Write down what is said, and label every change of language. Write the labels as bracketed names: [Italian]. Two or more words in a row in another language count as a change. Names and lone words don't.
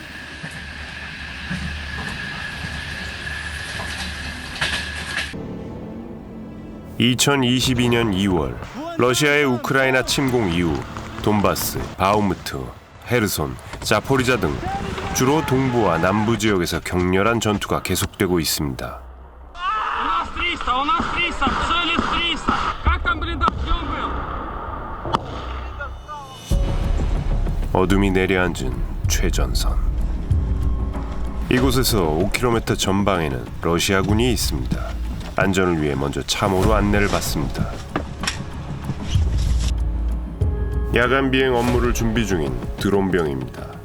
[Korean] (2022년 2월) 러시아의 우크라이나 침공 이후 돈바스, 바흐무트, 헤르손, 자포리자 등 주로 동부와 남부 지역에서 격렬한 전투가 계속되고 있습니다. [Russian] нас 300, цели 300. Как там блиндаж? Где он был? [Korean] 어둠이 내려앉은 최전선. 이곳에서 5km 전방에는 러시아군이 있습니다. 안전을 위해 먼저 참호로 안내를 받습니다. 야간 비행 업무를 준비 중인 드론병입니다.